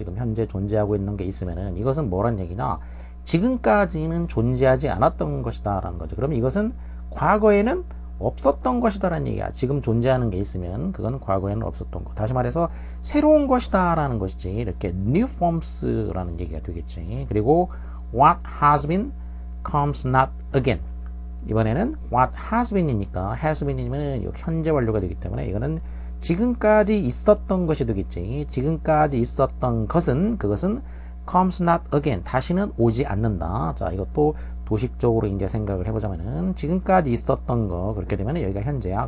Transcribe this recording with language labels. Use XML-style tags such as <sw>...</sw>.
<ko>지금 현재 존재하고 있는 게 있으면은 이것은 뭐란 얘기냐? 지금까지는 존재하지 않았던 것이다 라는 거죠. 그러면 이것은 과거에는 없었던 것이다 라는 얘기야. 지금 존재하는 게 있으면 그건 과거에는 없었던 거. 다시 말해서 새로운 것이다 라는 것이지. 이렇게 new forms 라는 얘기가 되겠지.</ko> <en>그리고 what has been comes not again.</en> <ko>이번에는 what has been이니까 has been이면 현재 완료가 되기 때문에 이거는 지금까지 있었던 것이 되겠지. 지금까지 있었던 것은 그것은 comes not again. 다시는 오지 않는다. 자, 이것도 도식적으로 이제 생각을 해보자면은 지금까지 있었던 거 그렇게 되면 여기가 현재야.</ko>